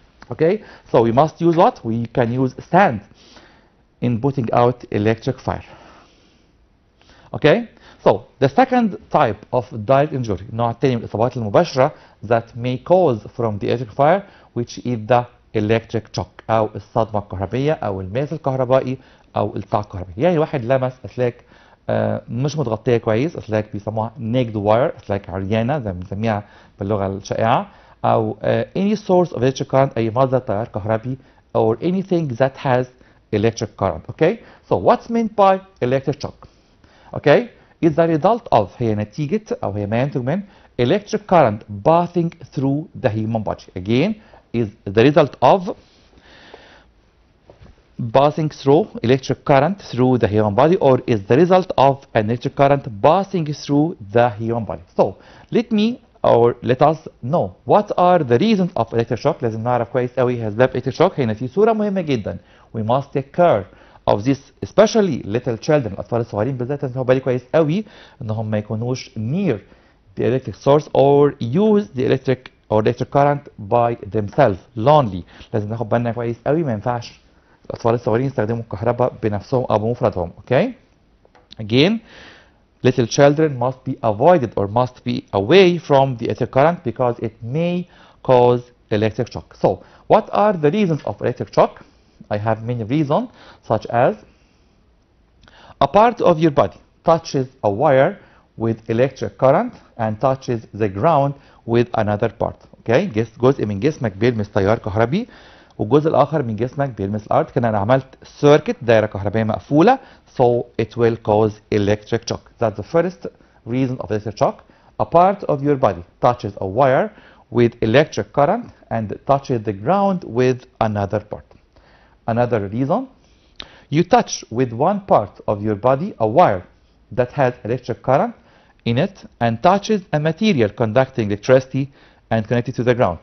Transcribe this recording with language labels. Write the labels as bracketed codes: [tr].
[en] Okay, so we must use what? We can use sand in putting out electric fire. Okay, so the second type of direct injury, [ar] النوع الثاني من الإصابات المباشرة [en] that may cause from the electric fire, which is the electric shock [ar] أو الصدمة الكهربية أو الماس الكهربائي أو القاع الكهربائي. يعني واحد لمس أسلاك مش متغطية كويس, أسلاك بيسموها [en] naked wire, [ar] أسلاك عريانة زي ما بنسميها باللغة الشائعة, أو [en] any source of electric current, [ar] أي مصدر تيار كهربي, [en] or anything that has electric current. Okay, so what's meant by electric shock? Okay, is the result of, [ar] هي نتيجة أو هي ما ينتج من [en] electric current passing through the human body. Again, is the result of passing through electric current through the human body, or is the result of an electric current passing through the human body. So let us know what are the reasons of electric shock. [ar] لازم نعرف كويس قوي أسباب electric shock. هنا في صورة مهمة جدا. [en] We must take care of this, especially little children, [ar] الأطفال الصغيرين بالذات. لازم ناخد بالي كويس قوي إنهم ما يكونوش [en] near the electric source or use the electric current by themselves lonely. [ar] لازم ناخد بالنا كويس قوي, ما ينفعش الأطفال الصغيرين يستخدموا الكهرباء بنفسهم أو بمفردهم. [en] Okay, again, little children must be avoided or must be away from the electric current because it may cause electric shock. So what are the reasons of electric shock? I have many reasons, such as a part of your body touches a wire with electric current and touches the ground with another part. [ar] Okay, جزء من جسمك بيلمس تيار كهربي والجزء الآخر من جسمك بيلمس الأرض. كده أنا عملت [en] circuit, [ar] دائرة كهربائية مقفولة, [en] so it will cause electric shock. That's the first reason of electric shock. A part of your body touches a wire with electric current and touches the ground with another part. Another reason, you touch with one part of your body a wire that has electric current in it and touches a material conducting electricity and connected to the ground.